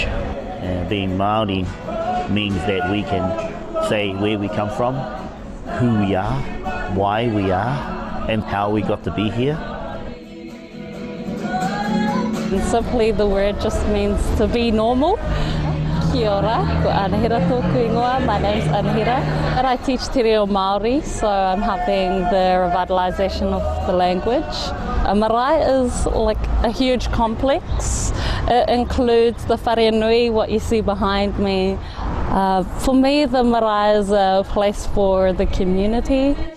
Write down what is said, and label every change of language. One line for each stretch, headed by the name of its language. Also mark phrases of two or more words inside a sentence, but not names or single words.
English: Being Maori means that we can say where we come from, who we are, why we are, and how we got to be here. And simply the word just means to be normal.
Māori: Kia ora, ko Anahira tōku ingoa.
English: My name's Anahira, and I teach
Māori: Te Reo Māori,
English: so I'm helping the revitalisation of the language. A marae is like a huge complex. It includes the wharenui, what you see behind me. For me, the marae is a place for the community.